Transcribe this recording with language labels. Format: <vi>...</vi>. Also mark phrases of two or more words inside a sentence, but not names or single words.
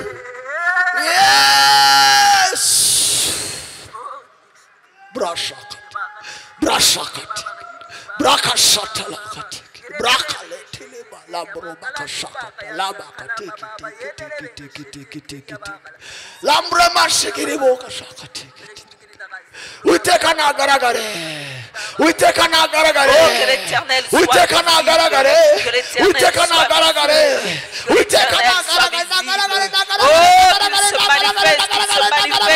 <en>Yes! Brashakati. Brashakati. Brakashatalakati. Brakaletile balabro bakashakata. Labakati kiti kiti kiti kiti. Lambre mashikiri bokashakati.</en> <rw>Uwiteka nagaragare. Uwiteka nagaragare.</rw> <fr>Oh, que l'Éternel soit</fr> <rw>Uwiteka</rw> <fr>visible.</fr> <rw>nagaragare.</rw> <fr>Que l'Éternel</fr> <rw>Uwiteka</rw> <fr>soit</fr> <rw>nagaragare.</rw> <fr>visible. Que</fr> <rw>Uwiteka</rw> <fr>l'Éternel soit</fr> <rw>nagaragare.</rw> <fr>visible. Oh, qu'il se manifeste, qu'il se</fr>